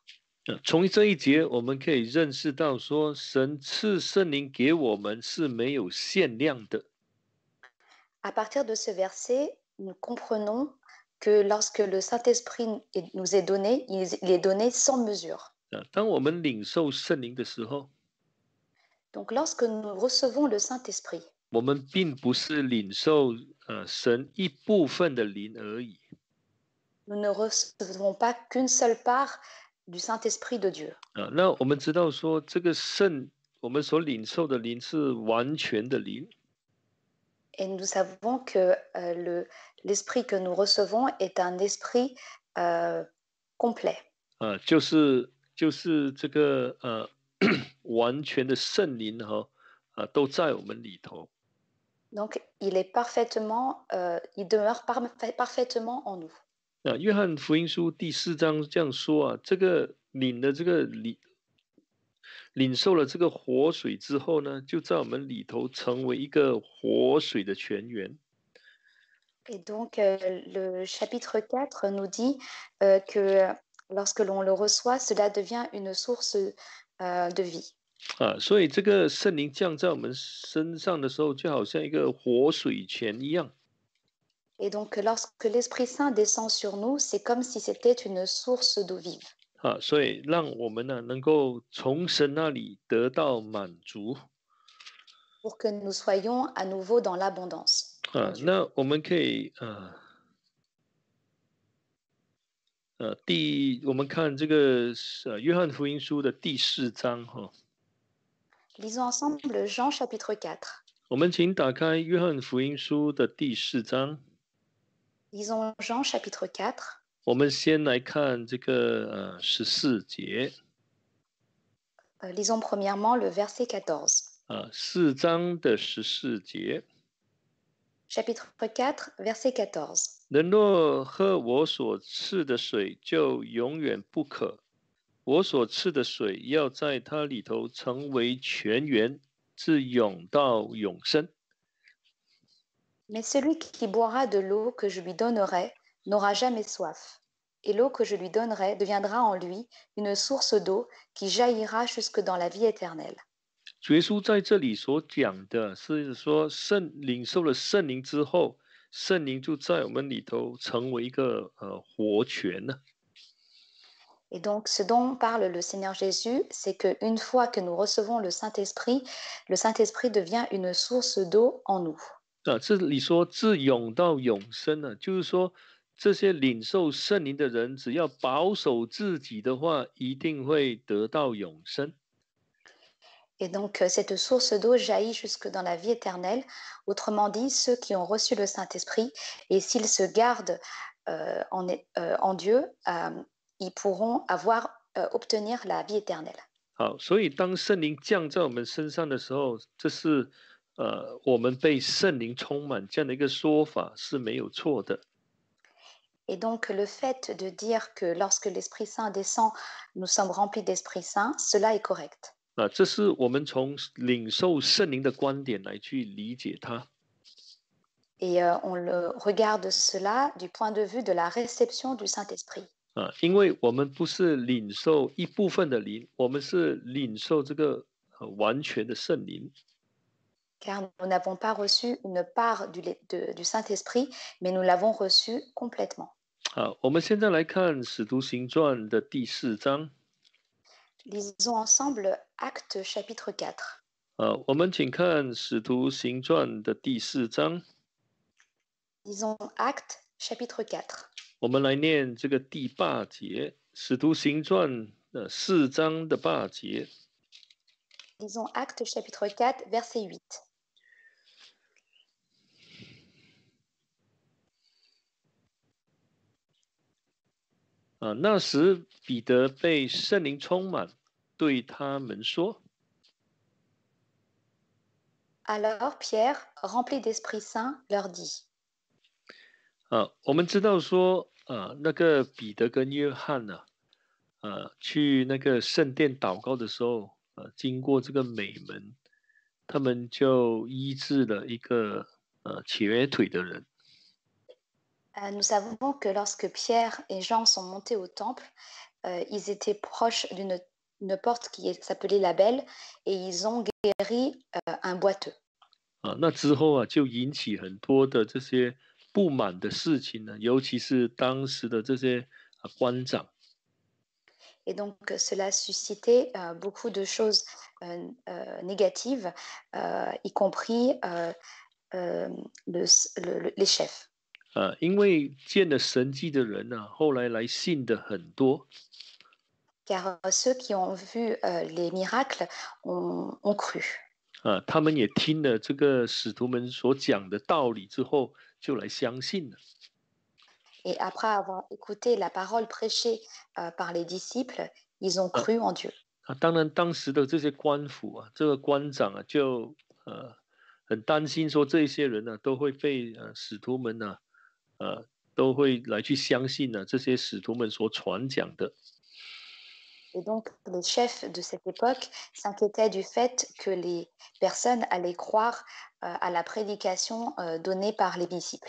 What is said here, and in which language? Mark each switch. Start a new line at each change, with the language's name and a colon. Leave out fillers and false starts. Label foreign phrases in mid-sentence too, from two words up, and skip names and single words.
Chinese: 从这一节，我们可以认识到说，神赐圣灵给我们是没有限量的。
French: À partir de ce verset, nous comprenons que lorsque le Saint-Esprit nous est donné, il est donné sans mesure.
Chinese: 当我们领受圣灵的时候，
French: Donc lorsque nous recevons le Saint-Esprit,
Chinese: 我们并不是领受神一部分的灵而已。
French: nous ne recevons pas qu'une seule part du Saint-Esprit de Dieu.
Chinese: 那我们知道说，这个我们所领受的灵是完全的灵。
French: Et nous savons que l'esprit que nous recevons est un esprit complet.
Chinese: 就是这个完全的圣灵都在我们里头。
French: Donc il est parfaitement, il demeure parfaitement en nous.
Chinese: 约翰福音书第4章这样说这个领受了这个活水之后呢，就在我们里头成为一个活水的泉源。
French: Et donc le chapitre 4 nous dit que lorsque l'on le reçoit, cela devient une source de vie.
Chinese: 所以这个圣灵降在我们身上的时候，就好像一个活水泉一样。
French: Et donc lorsque l'Esprit Saint descend sur nous, c'est comme si c'était une source d'eau vive.
Chinese: 所以让我们能够从神那里得到满足。
French: Pour que nous soyons à nouveau dans l'abondance.
Chinese: 那我们可以我们看这个约翰福音书的第4章
French: Lisons ensemble Jean chapitre 4.
Chinese: 我们请打开约翰福音书的第4章。
French: Lisons Jean chapitre 4.
Chinese: 我们先来看这个14节。
French: Lisons premièrement le verset 14.
Chinese: 4 章的14节。
French: Chapitre 4, verset 14.
Chinese: 人若喝我所赐的水，就永远不渴。我所赐的水要在它里头成为泉源，自永到永生。
French: Mais celui qui boira de l'eau que je lui donnerai n'aura jamais soif. et l'eau que je lui donnerai deviendra en lui une source d'eau qui jaillira jusque dans la vie éternelle.
Chinese: 主耶稣在这里所讲的是说，领受了圣灵之后，圣灵就在我们里头成为一个活泉呢。
French: Et donc, ce dont parle le Seigneur Jésus, c'est qu'une fois que nous recevons le Saint-Esprit devient une source d'eau en nous.
Chinese: 这里说自永到永生呢，就是说这些领受圣灵的人，只要保守自己的话，一定会得到永生。
French: Et donc, cette source d'eau jaillit jusque dans la vie éternelle. Autrement dit, ceux qui ont reçu le Saint-Esprit, et s'ils se gardent en Dieu, ils pourront obtenir la vie éternelle.
Chinese: 好，所以当圣灵降在我们身上的时候，这是我们被圣灵充满这样的一个说法是没有错的。
French: Et donc, le fait de dire que lorsque l'Esprit Saint descend, nous sommes remplis d'Esprit Saint, cela est correct.
Chinese: 这是我们从领受圣灵的观点来去理解它。
French: Et on le regarde cela du point de vue de la réception du Saint-Esprit.
Chinese: 因为我们不是领受一部分的灵，我们是领受这个完全的圣灵。
French: Car nous n'avons pas reçu une part du Saint-Esprit, mais nous l'avons reçu complètement.
Chinese: 好，我们现在来看《使徒行传》的第4章。
French: Lisons ensemble Actes chapitre 4.
Chinese: 我们请看《使徒行传》的第4章。
French: Lisons Actes chapitre 4.
Chinese: 我们来念这个第8节，《使徒行传》4章的8节。
French: Lisons Actes chapitre 4, verset 8.
Chinese: 那时彼得被圣灵充满，对他们说。
French: Alors Pierre, rempli d'Esprit Saint, leur dit.
Chinese: 我们知道说，那个彼得跟约翰呢，去那个圣殿祷告的时候，经过这个美门，他们就医治了一个瘸腿的人。
French: Nous savons que lorsque Pierre et Jean sont montés au temple, ils étaient proches d'une porte qui s'appelait la Belle et ils ont guéri un boiteux.
Chinese: 那之后就引起很多的这些不满的事情呢，尤其是当时的这些官长。
French: Et donc, cela suscitait beaucoup de choses négatives, y compris les chefs.
Chinese: 因为见了神迹的人呢，后来来信的很多。
French: Car ceux qui ont vu les miracles ont cru.
Chinese: 他们也听了这个使徒们所讲的道理之后，就来相信了。
French: Et après avoir écouté la parole prêchée par les disciples, ils ont cru en Dieu.
Chinese: 当然，当时的这些官府这个官长就很担心说，这些人都会被使徒们都会来去相信这些使徒们所传讲的。
French: Et donc, les chefs de cette époque s'inquiétaient du fait que les personnes allaient croire à la prédication donnée par les disciples.